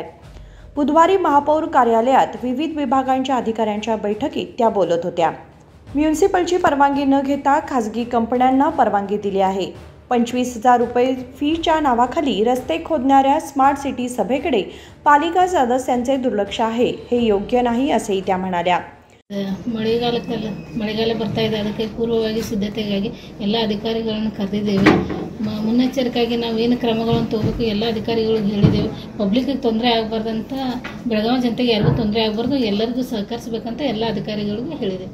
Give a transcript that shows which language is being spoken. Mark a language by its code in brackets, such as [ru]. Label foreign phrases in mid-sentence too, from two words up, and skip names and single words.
[mr] बुधवारी महापौर कार्यालयात विविध विभागांच्या अधिकाऱ्यांच्या बैठकीत त्या बोलत होत्या. म्युनिसिपलची परवानगी न घेता खासगी कंपन्यांना परवानगी दिली आहे. 25,000 रुपये फीच्या नावाखाली रस्ते खोदणाऱ्या स्मार्ट सिटी सभेकडे पालिका सदस्यांचे दुर्लक्ष आहे, हे योग्य नाही असेही त्या म्हणाल्या. [kn] ಮಳೆಗಾಲ ಬರ್ತಾ ಇದೆ, ಅದಕ್ಕೆ ಪೂರ್ವವಾಗಿ ಸಿದ್ಧತೆಗಾಗಿ ಎಲ್ಲ ಅಧಿಕಾರಿಗಳನ್ನು ಕರೆದಿದ್ದೇವೆ. ಮುನ್ನೆಚ್ಚರಿಕೆಯಾಗಿ ನಾವು ಏನು ಕ್ರಮಗಳನ್ನು ತಗೋಬೇಕು ಎಲ್ಲ ಅಧಿಕಾರಿಗಳಿಗೆ ಹೇಳಿದ್ದೇವೆ. ಪಬ್ಲಿಕ್ಗೆ ತೊಂದರೆ ಆಗಬಾರ್ದಂತ, ಬೆಳಗಾವಿ ಜನತೆಗೆ ಯಾರಿಗೂ ತೊಂದರೆ ಆಗಬಾರ್ದು, ಎಲ್ಲರಿಗೂ ಸಹಕರಿಸಬೇಕಂತ ಎಲ್ಲ ಅಧಿಕಾರಿಗಳಿಗೆ ಹೇಳಿದೆ.